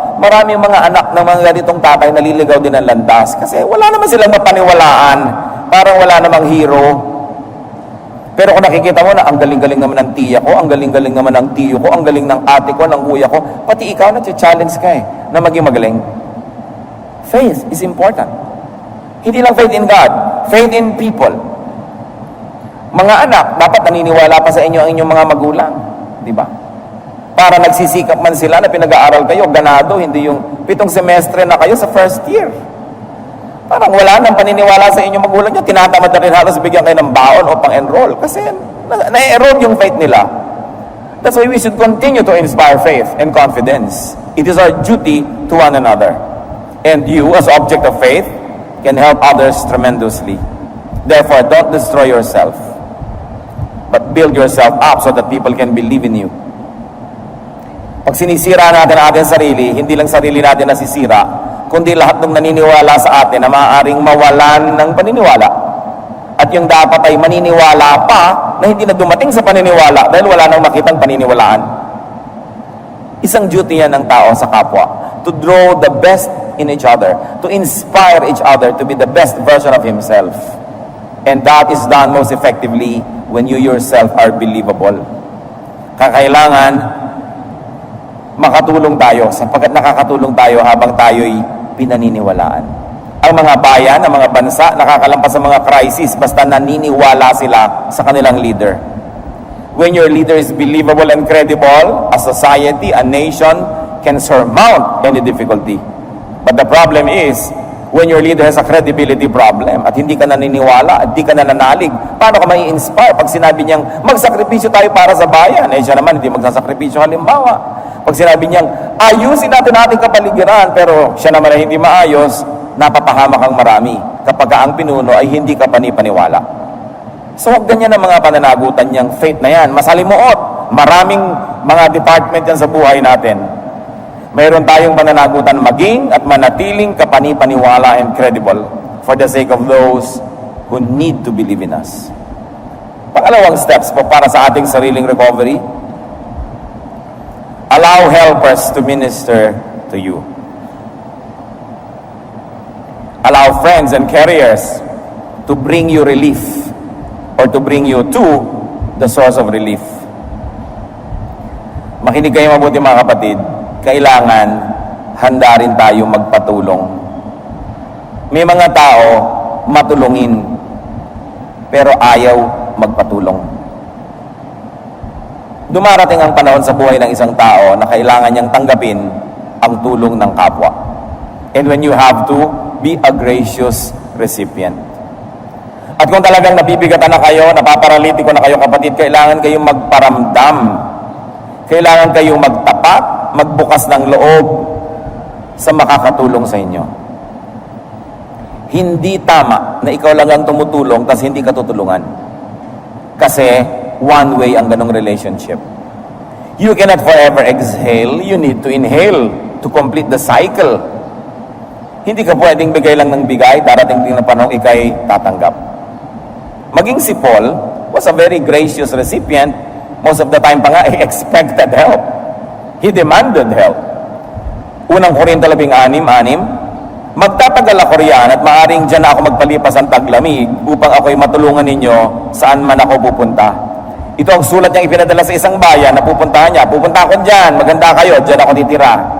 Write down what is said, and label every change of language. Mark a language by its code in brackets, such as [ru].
[tl] Maraming mga anak ng mga ganitong tatay naliligaw din ng landas. Kasi wala naman silang mapaniwalaan. Parang wala namang hero. Pero kung nakikita mo na ang galing-galing naman ng tiya ko, ang galing-galing naman ng tiyo ko, ang galing ng ate ko, ng kuya ko, pati ikaw na-challenge ka na maging magaling. [en] Faith is important. [tl] Hindi lang [en] faith in God, faith in people. [tl] Mga anak, dapat naniniwala pa sa inyo ang inyong mga magulang. Di ba? Para nagsisikap man sila na pinag-aaral kayo, ganado, hindi yung 7 semestre na kayo sa first year. Parang wala nang paniniwala sa inyong magulang nyo, tinatamad na rin halos bigyan kayo ng baon o pang-enroll. Kasi na-erode yung faith nila. [en] That's why we should continue to inspire faith and confidence. It is our duty to one another. And you, as object of faith, can help others tremendously. Therefore, don't destroy yourself, but build yourself up so that people can believe in you. [tl] Pag sinisira natin ang ating sarili, hindi lang sarili natin nasisira, kundi lahat ng naniniwala sa atin na maaaring mawalan ng paniniwala. At yung dapat ay maniniwala pa na hindi na dumating sa paniniwala dahil wala nang makitang paniniwalaan. Isang duty yan ng tao sa kapwa, [en] to draw the best in each other, to inspire each other to be the best version of himself. And that is done most effectively when you yourself are believable. [tl] Kakailangan makatulong tayo sapagkat nakakatulong tayo habang tayo'y pinaniniwalaan. Ang mga bayan, ang mga bansa, nakakalampas sa mga crisis basta naniniwala sila sa kanilang leader. [en] When your leader is believable and credible, a society, a nation can surmount any difficulty. But the problem is, when your leader has a credibility problem [tl] at hindi ka naniniwala at hindi ka nananalig, paano ka mai-inspire pag sinabi niyang magsakripisyo tayo para sa bayan? Eh siya naman hindi magsasakripisyo halimbawa. Pag sinabi niyang ayusin natin ating kapaligiran pero siya naman ay hindi maayos, napapahamak ang marami kapag ang pinuno ay hindi ka panipaniwala. So huwag ganyan ang mga pananagutan niyang faith na yan. Masalimuot. Maraming mga department yan sa buhay natin. Mayroon tayong pananagutan maging at manatiling kapanipaniwala [en] and credible for the sake of those who need to believe in us. [tl] Pangalawang steps po para sa ating sariling recovery, [en] allow helpers to minister to you. Allow friends and carriers to bring you relief or to bring you to the source of relief. [tl] Makinig kayo mabuti mga kapatid. Kailangan handa rin tayo magpatulong. May mga tao matulungin pero ayaw magpatulong. Dumarating ang panahon sa buhay ng isang tao na kailangan niyang tanggapin ang tulong ng kapwa. [en] And when you have to, be a gracious recipient. [tl] At kung talagang nabibigatan na kayo, napaparalitiko na kayo kapatid, kailangan kayong magparamdam. Kailangan kayong magtapat, magbukas ng loob sa makakatulong sa inyo. Hindi tama na ikaw lang ang tumutulong tas hindi ka tutulungan. [en] Kasi one way [tl] ang ganong [en] relationship. You cannot forever exhale. You need to inhale to complete the cycle. [tl] Hindi ka pwedeng bigay lang ng bigay, darating din na panahon ikay tatanggap. Maging si [en] Paul was a very gracious recipient. Most of the time [tl] pa nga, [en] he expected help. He demanded help. [tl] Unang Korinto 16:6, magtatagal ako riyan at maaaring dyan ako magpalipas ang taglamig upang ako'y matulungan ninyo saan man ako pupunta. Ito ang sulat niyang ipinadala sa isang bayan na pupuntahan niya. Pupunta ako dyan, maganda kayo, dyan ako titira.